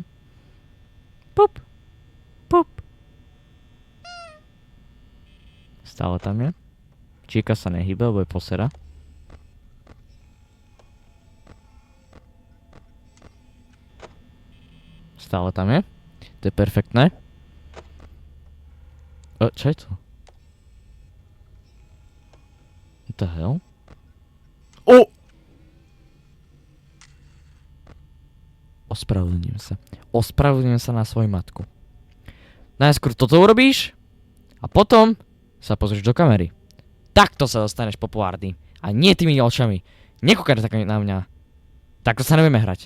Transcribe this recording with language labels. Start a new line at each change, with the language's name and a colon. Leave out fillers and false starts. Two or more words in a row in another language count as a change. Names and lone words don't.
Slovak: Pup. Pup. Stále tam je. Chica sa nehýbe, lebo je posera. Stále tam je. To je perfektné. Čo je to?
English: What the hell?
Slovak: Ospravedlňujem sa. Ospravedlňujem sa na svoju matku. Najskôr toto urobíš a potom sa pozrieš do kamery. Takto sa dostaneš populárny. A nie tými očami. Nekúkaj tak na mňa. Takto sa nevieme hrať.